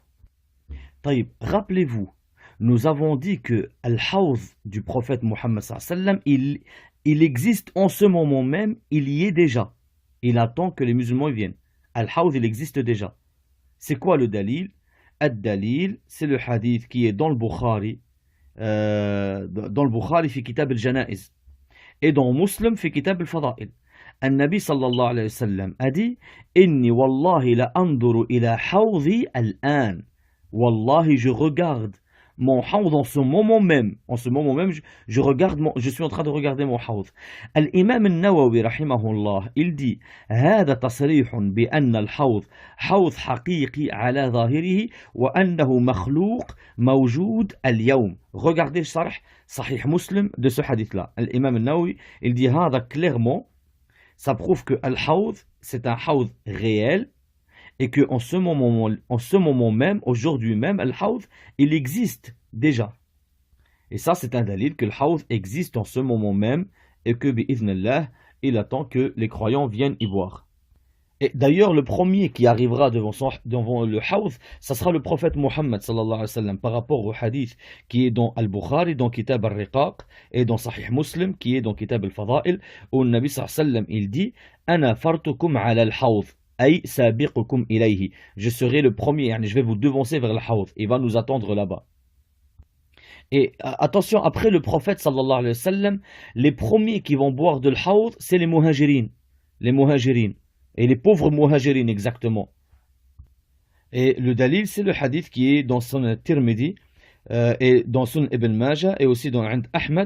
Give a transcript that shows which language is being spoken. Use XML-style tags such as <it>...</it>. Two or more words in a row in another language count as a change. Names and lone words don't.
<fr>طيب, rappelez-vous, nous avons dit que Al-Hawd du prophète Muhammad</fr> <ar>صلى الله عليه وسلم,</ar> <fr>il existe en ce moment même, il y est déjà. Il attend que les musulmans y viennent. Al-Hawd, il existe déjà. C'est quoi le dalil? Ad-dalil, c'est le hadith qui est dans le Bukhari,</fr> <ar>في كتاب الجنائز,</ar> <fr>et dans Muslim</fr> <ar>في كتاب الفضائل. النبي صلى الله عليه وسلم</ar> <fr>a dit</fr> <ar>إني والله لأنظر إلى حوضي الآن.</ar> <fr>Wallahi, je regarde mon hawd en ce moment même. En ce moment même, je suis en train de regarder mon hawd.</fr> <ar>الإمام النووي رحمه الله,</ar> <fr>il dit</fr> <ar>هذا تصريح بأن الحوض حوض حقيقي على ظاهره وأنه مخلوق موجود اليوم.</ar> <fr>Regardez le sarh Sahih Muslim de ce hadith-là. Al-Imam al-Nawawi, il dit هذا clairement, ça prouve que al-hawd, c'est un hawd réel, et que en ce moment même, aujourd'hui même, al-hawd, il existe déjà. Et ça, c'est un dalil que al-hawd existe en ce moment même, et que, bi'idhnillah, il attend que les croyants viennent y boire. Et d'ailleurs, le premier qui arrivera devant le hawd, ça sera le prophète Muhammad</fr> <ar>صلى الله عليه وسلم,</ar> <fr>par rapport au hadith qui est dans Al-Bukhari, dans Kitab al-Riqaq, et dans Sahih Muslim, qui est dans Kitab al-Fada'il, où le Nabi</fr> <ar>صلى الله عليه وسلم,</ar> <fr>il dit «</fr> <ar>أنا فرطكم على الحوض أي سابقكم إليه.</ar> <fr>Je serai le premier, je vais vous devancer vers le hawd. Il va nous attendre là-bas. Et attention, après le prophète</fr> <ar>صلى الله عليه وسلم,</ar> <fr>les premiers qui vont boire de l'hawd, c'est les muhajirin. Les muhajirin. Et les pauvres muhajirin, exactement. Et le dalil, c'est le hadith qui est dans son Tirmidhi, et dans son Ibn Majah, et aussi dans Ahmad.</fr>